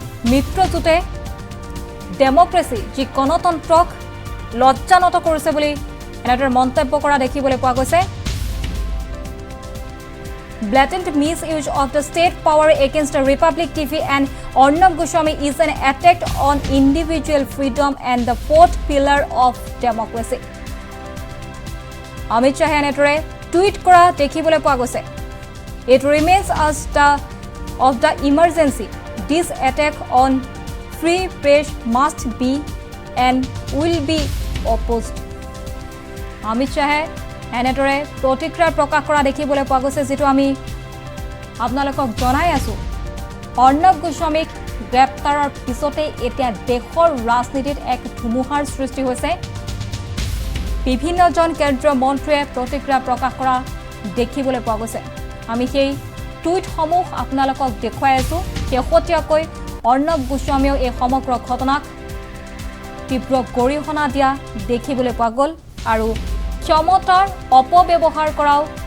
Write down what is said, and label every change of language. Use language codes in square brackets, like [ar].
[as] মিত্ৰজোঁটে ডেমক্ৰেচি যি গণতন্ত্ৰক লজ্জানত কৰিছে বুলি এনেদৰে মন্তব্য কৰা দেখিবলৈ পোৱা গৈছে [en] blatant misuse of the state power against the Republic TV and Arnab Goswami is an attack on individual freedom and the fourth pillar of democracy. [as] Amit Shah এনেদৰে টুইট কৰা দেখিবলৈ পোৱা গৈছে [en] It remains as of the emergency. This attack on free press must be and will be opposed. [as] Amit Shah এনেদৰে প্ৰতিক্ৰিয়া প্ৰকাশ কৰা দেখিবলৈ পোৱা গৈছে যেটো আমি আপোনালোকক জনাই আছো অৰ্ণৱ গোস্বামীক গ্ৰেপ্তাৰৰ পিছতে এতিয়া দেশৰ ৰাজনীতিত এক ধুমুহাৰ সৃষ্টি হৈছে বিভিন্নজন কেন্দ্ৰীয় মন্ত্ৰীয়ে প্ৰতিক্ৰিয়া প্ৰকাশ কৰা দেখিবলৈ পোৱা গৈছে আমি সেই টুইটসমূহ আপোনালোকক দেখুৱাই আছো শেহতীয়াকৈ অৰ্ণৱ গোস্বামীয়ে এই সমগ্ৰ ঘটনাক তীব্ৰ গৰিহণা দিয়া দেখিবলৈ পোৱা গ'ল আৰু ক্ষমতাৰ অপব্যৱহাৰ কৰাও